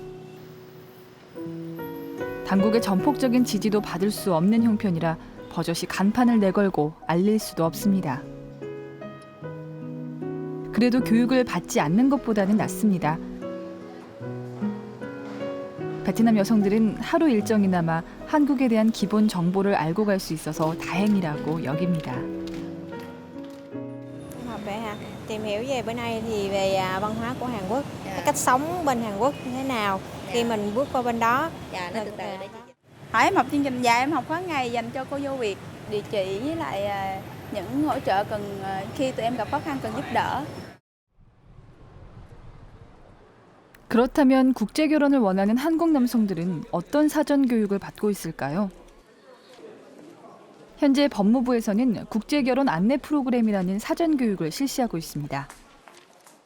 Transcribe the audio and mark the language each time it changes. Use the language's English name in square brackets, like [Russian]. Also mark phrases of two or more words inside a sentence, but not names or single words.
[Korean] 당국의 전폭적인 지지도 받을 수 없는 형편이라 버젓이 간판을 내걸고 알릴 수도 없습니다. 그래도 교육을 받지 않는 것보다는 낫습니다. 베트남 여성들은 haru 일정이나마 한국에 대한 기본 정보를 알고 갈 수 있어서 다행이라고 여깁니다. [Vietnamese] Tìm hiểu về bữa nay thì về văn hóa của Hàn Quốc, cái cách sống bên Hàn Quốc như thế nào khi mình bước qua bên đó. Em học chương trình dài, em học khóa ngày dành cho cô dâu Việt, địa chỉ với lại những hỗ trợ cần khi tụi em gặp khó khăn cần giúp đỡ. [Korean] 그렇다면 국제 결혼을 원하는 한국 남성들은 어떤 사전 교육을 받고 있을까요? 현재 법무부에서는 국제결혼 안내 프로그램이라는 사전 교육을 실시하고 있습니다.